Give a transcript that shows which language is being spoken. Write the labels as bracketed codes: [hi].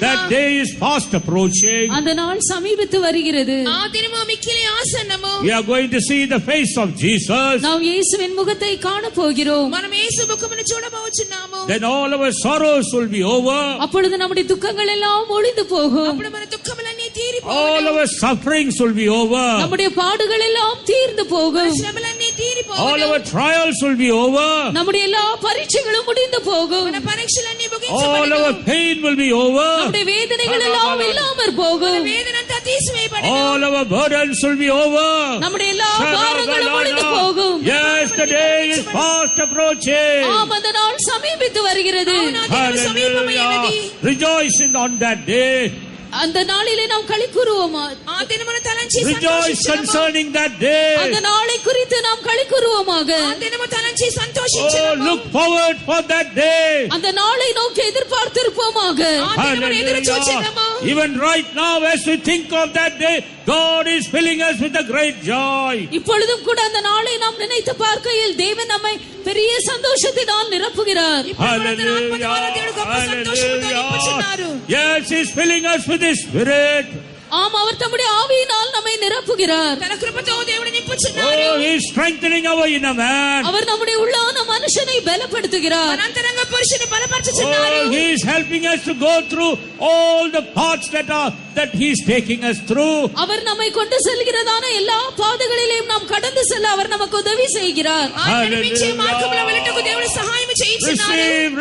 [en] that day is fast approaching. [ta] அந்த நாள் சமீபித்து வருகிறது. [te] ఆ దినము మిక్కిలి ఆసన్నము. [en] We are going to see the face of Jesus. [ta] நாம் இயேசுவின் முகத்தை காண போகிறோம். [te] మనం యేసు ముఖమును చూడబోచున్నాము. [en] Then all our sorrows will be over. [ta] அப்பொழுது நம்முடைய துக்கங்கள் எல்லாம் ஒழிந்து போகும். [te] అప్పుడు మన దుఃఖములన్నీ తీరిపోవును. [en] All our sufferings will be over. [ta] நம்முடைய பாடுகள் எல்லாம் தீர்ந்து போகும். [te] శ్రమలన్నీ తీరిపోవును. [en] All our trials will be over. [ta] நம்முடைய எல்லா பரீட்சைகளும் முடிந்து போகும். [te] మన పరీక్షలన్నీ [en] All [te] ముగించబడును. [en] our pain will be over. [ta] நம்முடைய வேதனைகள் எல்லாம் இல்லாமற் போகும். [te] వేదనంతా తీసివేయబడును. [en] All our burdens will be over. [ta] நம்முடைய எல்லா பாரங்களும் ஒழிந்து போகும். [en] Yes, the day is fast approaching. [ta] ஆம், அந்த நாள் சமீபித்து வருகிறது. [en] Hallelujah. Rejoice on that day. [ta] அந்த நாளிலே நாம் களி கூறுவோமா? [te] ఆ దినమున తలంచి [en] Rejoice concerning that day. [ta] அந்த நாளை குறித்து நாம் களி கூறுவோமாக. [te] ఆ దినము తలంచి [en] Oh, [te] సంతోషించుము. [en] look forward for that day. [ta] அந்த நாளை நோக்கி எதிர்பார்த்திருப்போமாக. [te] ఆ దినమున ఎదురు చూచుదాము. [en] Even right now, as we think of that day, God is filling us with a great joy. [ta] இப்பொழுதும் கூட அந்த நாளை நாம் நினைத்து பார்க்கையில் தேவன் நம்மை பெரிய சந்தோஷத்தினால் நிரப்புகிறார். [en] Hallelujah. Hallelujah. Yes, He's filling us with His Spirit. [ta] ஆம், அவர் தம்முடைய ஆவியினால் நம்மை நிரப்புகிறார். [te] తన కృపతో దేవుడు నింపుచున్నాడు. [en] Oh, He's strengthening our inner man. [ta] அவர் நம்முடைய உள்ளான மனுஷனை பலப்படுத்துகிறார். [te] మన అంతరంగ పురుషుని బలపరచుచున్నాడు. [en] Oh, He is helping us to go through all the paths that He's taking us through. [ta] அவர் நம்மை கொண்டு செல்கிறதான எல்லா பாதைகளிலும் நாம் கடந்து செல்ல அவர் நமக்கு உதவி செய்கிறார். [te] ఆయన నడిపించే మార్గములో వెళ్ళటకు దేవుడు సహాయం చేయుచున్నాడు.